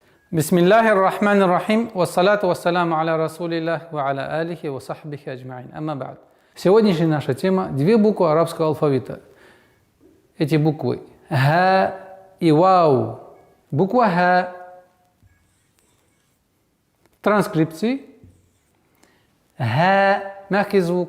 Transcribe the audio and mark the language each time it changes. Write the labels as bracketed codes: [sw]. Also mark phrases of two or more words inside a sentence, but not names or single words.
[ar] بسم الله الرحمن الرحيم، والصلاة والسلام على رسول الله وعلى آله وصحبه أجمعين. أما بعد. [ru] Сегодняшняя наша тема – две буквы арабского алфавита. Эти буквы Ха и Вау. Буква Ха в транскрипции Ха – мягкий звук.